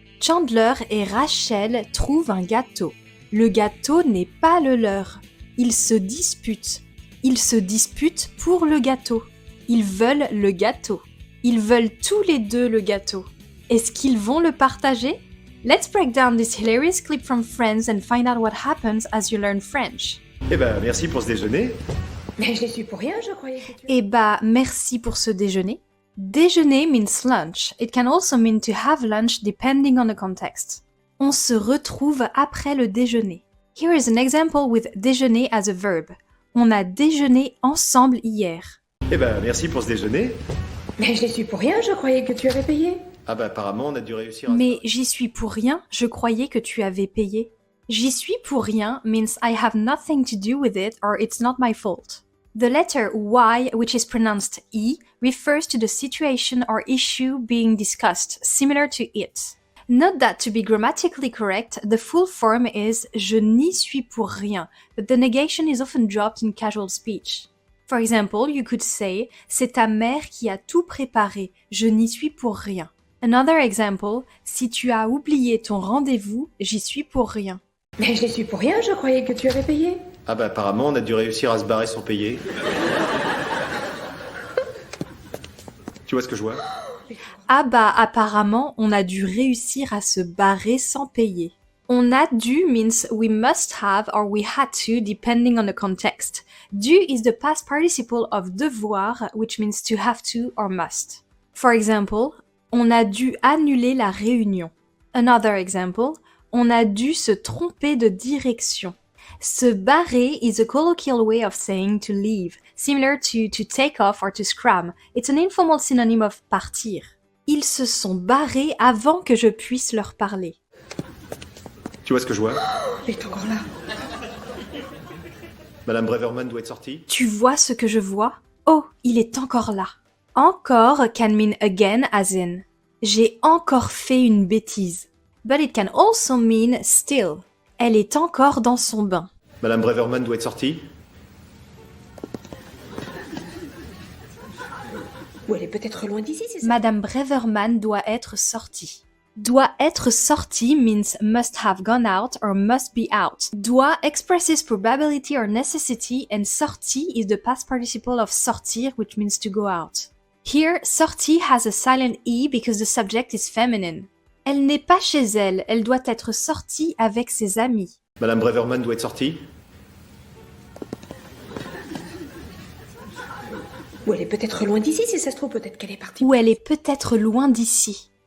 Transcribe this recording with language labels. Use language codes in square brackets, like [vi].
[fr] Chandler et Rachel trouvent un gâteau. Le gâteau n'est pas le leur. Ils se disputent. Ils se disputent pour le gâteau. Ils veulent le gâteau. Ils veulent tous les deux le gâteau. Est-ce qu'ils vont le partager? [en] Let's break down this hilarious clip from Friends and find out what happens as you learn French. [fr] Eh ben, merci pour ce déjeuner. Mais je l'ai su pour rien, je croyais que tu... Eh bah, merci pour ce déjeuner. [en] Déjeuner means lunch. It can also mean to have lunch depending on the context. [fr] On se retrouve après le déjeuner. [en] Here is an example with déjeuner as a verb. [fr] On a déjeuné ensemble hier. Eh ben, merci pour ce déjeuner. Mais je l'ai su pour rien, je croyais que tu avais payé. Ah ben, apparemment, on a dû réussir à... Mais j'y suis pour rien, je croyais que tu avais payé. J'y suis pour rien [en] means I have nothing to do with it or it's not my fault. The letter Y, which is pronounced E, refers to the situation or issue being discussed, similar to it. Note that to be grammatically correct, the full form is [fr] je n'y suis pour rien, [en] but the negation is often dropped in casual speech. For example, you could say [fr] c'est ta mère qui a tout préparé, je n'y suis pour rien. [en] Another example, [fr] si tu as oublié ton rendez-vous, j'y suis pour rien. Mais je l'ai su pour rien, je croyais que tu avais payé. Ah ben, apparemment, on a dû réussir à se barrer sans payer. Tu vois ce que je vois? Ah bah apparemment on a dû réussir à se barrer sans payer. On a dû [en] means we must have or we had to depending on the context. Dû is the past participle of devoir which means to have to or must. For example, [fr] on a dû annuler la réunion. [en] Another example, [fr] on a dû se tromper de direction. Se barrer [en] is a colloquial way of saying to leave, similar to take off or to scram. It's an informal synonym of partir. [fr] Ils se sont barrés avant que je puisse leur parler. Tu vois ce que je vois? Il est encore là. Madame Breverman doit être sortie. Tu vois ce que je vois? Oh, il est encore là. [en] Encore can mean again as in [fr] j'ai encore fait une bêtise. [en] But it can also mean still. [fr] Elle est encore dans son bain. Madame Breverman doit être sortie. Ou elle est peut-être loin d'ici, c'est ça? Madame Breverman doit être sortie. Doit être sortie [en] means must have gone out or must be out. Doit expresses probability or necessity and sortie is the past participle of sortir which means to go out. Here, sortie has a silent E because the subject is feminine. [fr] Elle n'est pas chez elle, elle doit être sortie avec ses amis. Madame Breverman doit être sortie. Ou elle est peut-être loin d'ici, si ça se trouve, peut-être qu'elle est partie. Ou elle est peut-être loin d'ici.